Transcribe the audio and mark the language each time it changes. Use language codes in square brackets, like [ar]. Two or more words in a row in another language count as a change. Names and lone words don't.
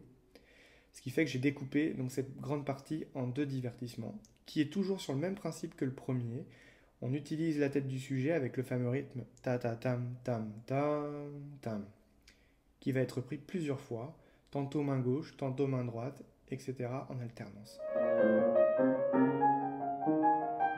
[fr] Ce qui fait que j'ai découpé donc, cette grande partie en deux divertissements, qui est toujours sur le même principe que le premier. On utilise la tête du sujet avec le fameux rythme ta ta tam tam tam tam, qui va être pris plusieurs fois, tantôt main gauche, tantôt main droite, etc. en alternance.